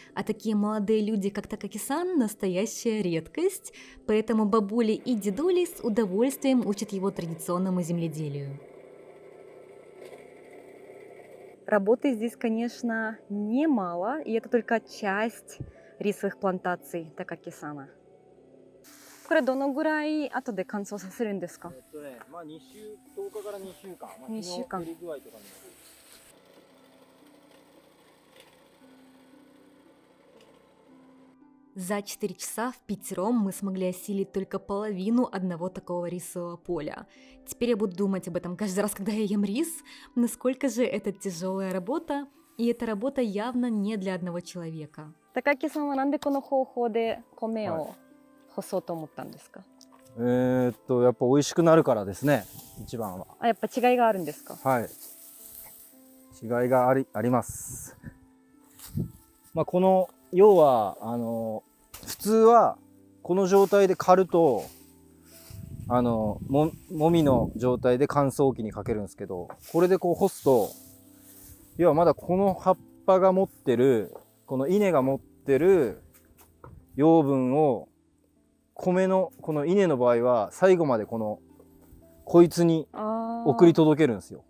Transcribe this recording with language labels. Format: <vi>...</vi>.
<ru>А такие молодые люди, как Такаки-сан, настоящая редкость, поэтому бабули и дедули с удовольствием учат его традиционному земледелию. Работы здесь, конечно, немало, и это только часть рисовых плантаций Такаки-сана.</ru> <ja>これどのぐらい後で乾燥させるんですか？まあ2週、10日から2週間、まあ、 2週間。日の降り具合とかにも。</ja> <ru>За 4 часа впятером мы смогли осилить только половину одного такого рисового поля. Теперь я буду думать об этом каждый раз, когда я ем рис, насколько же это тяжелая работа, и эта работа явно не для одного человека.</ru> <ja>Такаки-сан, はなんでこの方法で米を干そうと思ったんですか？やっぱ美味しくなるからですね、一番は。やっぱ違いがあるんですか？はい。違いがあります。まあこの要は普通はこの状態で刈るともみの状態で乾燥機にかけるんですけど、これでこう干すと、要はまだこの葉っぱが持ってる、この稲が持ってる養分を米のこの稲の場合は最後までこいつに送り届けるんですよ。</ja>